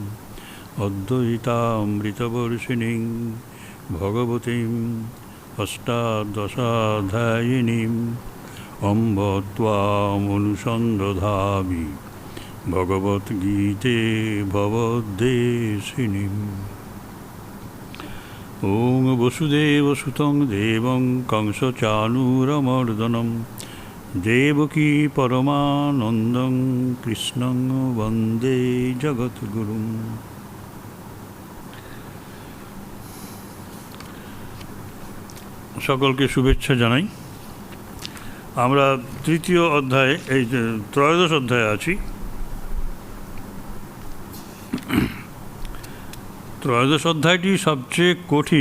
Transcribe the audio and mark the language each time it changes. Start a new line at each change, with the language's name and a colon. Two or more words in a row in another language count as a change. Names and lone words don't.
Sanskrit: অদ্বৈতামৃতবর্ষিণীং ভগবতীং অষ্টাদশাধ্যায়িনীং অম্ব ত্বামনুসন্দধামি ভগবদ্গীতে ভবদ্দেশিনীম। ওং বসুদেবসুতং দেবং কংসচাণূরমর্দনম দেবকী পরমানন্দং কৃষ্ণং বন্দে জগদ্গুরুম।
Bangla: সকলকে শুভেচ্ছা জানাই। আমরা তৃতীয় অধ্যায়ে, এই ত্রয়োদশ অধ্যায়ে আছি। ত্রয়োদশ অধ্যায়টি সবচেয়ে কঠিন।